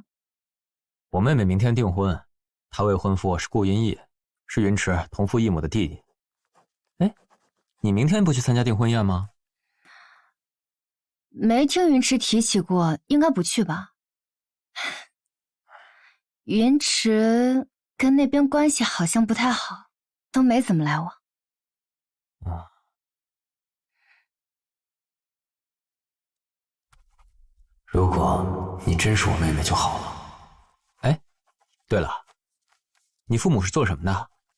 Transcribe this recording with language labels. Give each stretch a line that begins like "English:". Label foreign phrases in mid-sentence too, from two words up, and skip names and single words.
Chinese: 我妹妹明天訂婚，她未婚夫是顧雲逸，是雲池同父異母的弟弟。哎，你明天不去參加訂婚宴嗎？沒聽雲池提起過，應該不去吧？雲池跟那邊關係好像不太好，都沒怎麼來往。如果你真是我妹妹就好了。哎，對了，你父母是做什麼的？